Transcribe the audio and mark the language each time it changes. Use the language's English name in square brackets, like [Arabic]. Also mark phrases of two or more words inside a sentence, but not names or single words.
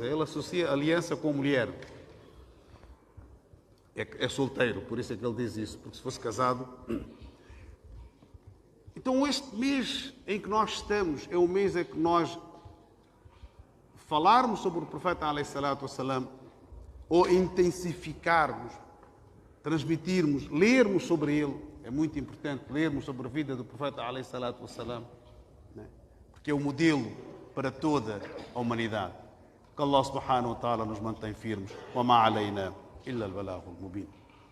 [Portuguese] Ele associa aliança com mulher. É solteiro, por isso é que ele diz isso. Porque se fosse casado... Então Então este mês em que nós estamos é o mês em que nós falarmos sobre o profeta [Arabic] عليه الصلاة والسلام, [Portuguese] ou intensificarmos, transmitirmos, lermos sobre ele. É muito importante lermos sobre a vida do profeta [Arabic] عليه الصلاة والسلام, [Portuguese] né? Porque é o modelo para toda a humanidade. Que Allah [Arabic] سبحانه وتعالى [Portuguese] nos mantém firmes. [Arabic] وما علينا إلا البلاغ المبين.